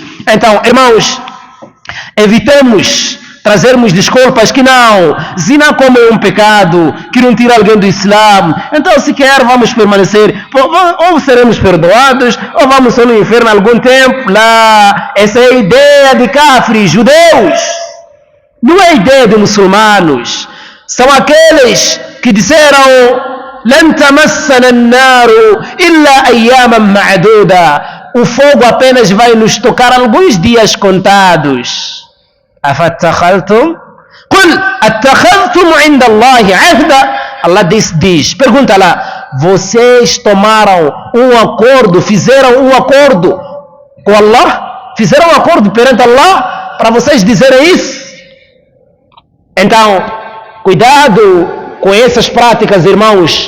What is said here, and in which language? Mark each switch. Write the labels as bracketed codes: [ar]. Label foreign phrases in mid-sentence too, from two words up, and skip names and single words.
[pt] Então, irmãos, evitemos trazermos desculpas que não, zina como é um pecado, que não tira alguém do Islã, então se quer vamos permanecer, ou seremos perdoados, ou vamos só no inferno algum tempo. Lá, essa é a ideia de kafir, judeus, não é a ideia de muçulmanos. São aqueles que disseram [ar] لن تمسنا النار إلا أياما معدودة, [pt] o fogo apenas vai nos tocar alguns dias contados. [ar] أفتخذتم قل أتخذتم عند الله عهدا, [pt] Allah diz, pergunta lá, vocês tomaram um acordo, fizeram um acordo com Allah, fizeram um acordo perante Allah para vocês dizerem isso? Então, cuidado com essas práticas, irmãos.